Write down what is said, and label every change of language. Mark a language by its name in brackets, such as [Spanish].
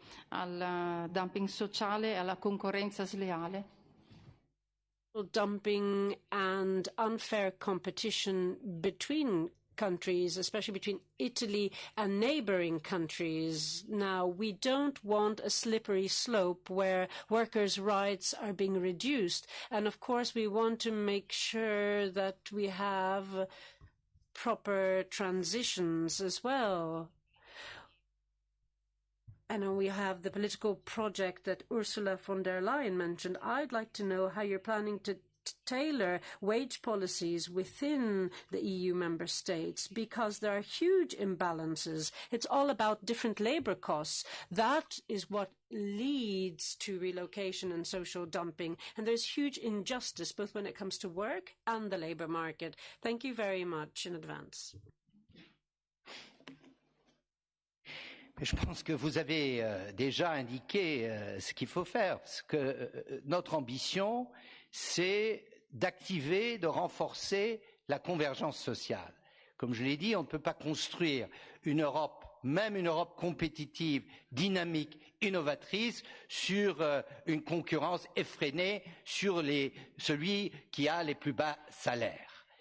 [Italian] Al dumping sociale e alla concorrenza sleale? [English] Dumping and unfair competition between countries, especially between Italy and neighboring countries. Now, we don't want a slippery slope where workers' rights are being reduced. And of course, we want to make sure that we have proper transitions as well. And we have the political project that Ursula von der Leyen mentioned. I'd like to know how you're planning to tailor wage policies within the EU member states, because there are huge imbalances. It's all about different labor costs. That is what leads to relocation and social dumping. And there's huge injustice, both when it comes to work and the labor market. Thank you very much in advance. [French] Je pense que vous avez déjà indiqué ce qu'il faut faire, parce que notre ambition, c'est d'activer, de renforcer la convergence sociale. Comme je l'ai dit, on ne peut pas construire une Europe, même une Europe compétitive, dynamique, innovatrice, sur une concurrence effrénée sur celui qui a les plus bas salaires.